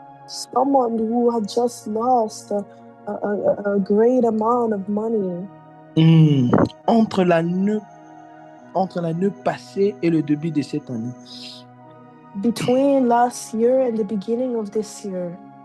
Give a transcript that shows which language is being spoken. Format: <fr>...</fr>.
<en>Someone who had just lost a great amount of money.</en> <fr>Entre l'année passée et le début de cette année.</fr> <en>Between last year and the beginning of this year.</en>